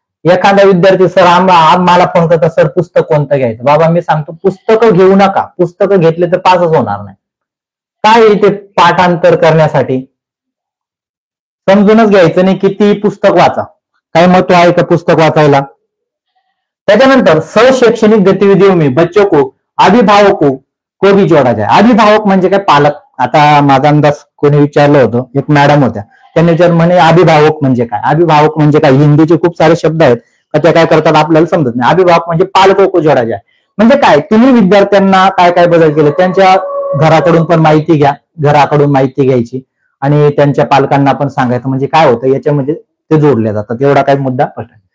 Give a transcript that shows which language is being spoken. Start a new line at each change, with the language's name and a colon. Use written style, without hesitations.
Marathi: एखादा विद्यार्थी सर मला फोन करता सर पुस्तक कोणतं घ्यायचं, बाबा मी सांगतो पुस्तकं घेऊ नका, पुस्तकं घेतले तर पासच होणार नाही. काय इथे पाठांतर करण्यासाठी समजूनच घ्यायचं नाही, किती पुस्तक वाचा, काय महत्व आहे का पुस्तक वाचायला.
Hindi: त्याच्यानंतर शैक्षणिक गतिविधियों में बच्चों को अभिभावकों को भी जोड़ा जाए.
Marathi: अभिभावक म्हणजे काय, पालक. आता माझा अंदाज कोणी विचारलं होतं, एक मॅडम होत्या, त्यांनी विचार म्हणे अभिभावक म्हणजे काय. अभिभावक म्हणजे काय, हिंदीचे खूप सारे शब्द आहेत का त्या काय करतात आपल्याला समजत नाही. अभिभावक म्हणजे
Hindi: पालकों को जोड़ा जाए
Marathi: म्हणजे काय, तुम्ही विद्यार्थ्यांना काय काय बदल केले त्यांच्या घराकडून पण माहिती घ्या, घराकडून माहिती घ्यायची आणि त्यांच्या पालकांना पण सांगायचं, म्हणजे काय होतं याच्यामध्ये ते जोडले जातात. एवढा काही मुद्दा पटल.